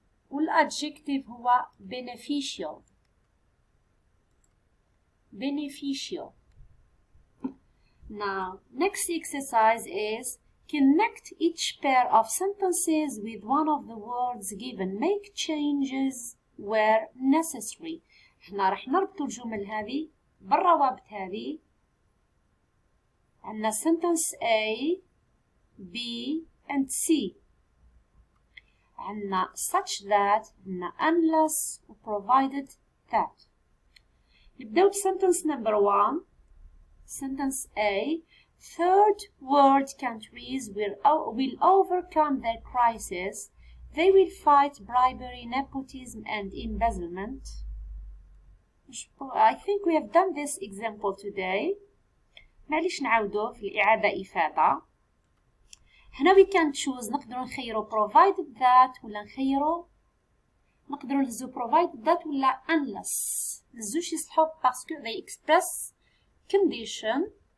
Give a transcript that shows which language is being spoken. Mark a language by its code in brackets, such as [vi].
[ar] والadjective هو beneficial. [en] Beneficial. Now, next exercise is connect each pair of sentences with one of the words given. Make changes where necessary. [ar] احنا راح نربط الجمل هذه بالروابط هذه. عندنا sentence A, B and C. عندنا such that, عندنا unless و provided that. نبدأ ب [en] sentence number 1. Sentence A. Third world countries will overcome their crisis. They will fight bribery, nepotism and embezzlement. I think we have done this example today. [ar] معليش نعاودوه في الإعادة إفادة. هنا [en] we can choose. [ar] نقدروا نخيروا provided that ولا نقدروا نهزو provided that ولا unless. الزوج يصلحوا باسكو [en] they express condition.